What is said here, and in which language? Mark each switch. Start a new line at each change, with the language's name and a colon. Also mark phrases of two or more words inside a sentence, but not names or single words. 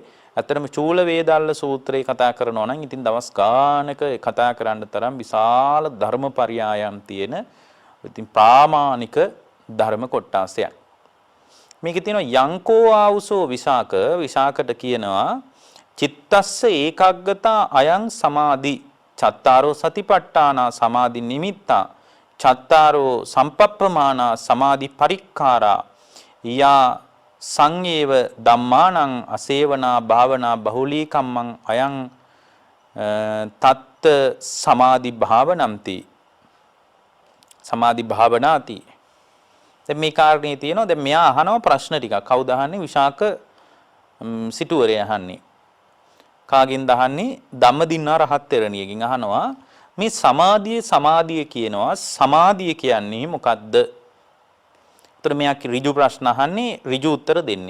Sinhala: ඇත්තටම චූල වේදාල්ල සූත්‍රය කතා කරනවා නම් ඉතින් දවස් ගානක කතා කරන්න තරම් විශාල ධර්මපරියායම් තියෙන ඉතින් ප්‍රාමාණික ධර්ම කොටාසයක්. මේකේ තියෙනවා
Pali: යංකෝ ආවුසෝ විසාක
Sinhala: විසාකට කියනවා
Pali: චිත්තස්ස ඒකාග්‍රතා අයං සමාධි චත්තාරෝ සතිපට්ඨානා සමාධි නිමිත්තා චත්තාරෝ සම්පප්පමානා සමාධි පරික්ඛාරා යා සංයේව ධම්මානං අසේවනා භාවනා බහුලී කම්මං අයං තත්ත සමාධි භාවනම්ති සමාධි භාවනාති.
Sinhala: දැන් මේ කාරණේ තියෙනවා. දැන් මෙයා අහනවා ප්‍රශ්න ටිකක්. කවුද අහන්නේ? විශාක සිටුවරේ අහන්නේ. කාගෙන්ද අහන්නේ? ධම්මදින්නා රහත් තෙරණියගෙන් අහනවා මේ සමාධිය කියනවා. සමාධිය කියන්නේ මොකද්ද? උතර මෙයා ඍජු ප්‍රශ්න අහන්නේ, ඍජු උත්තර දෙන්නේ.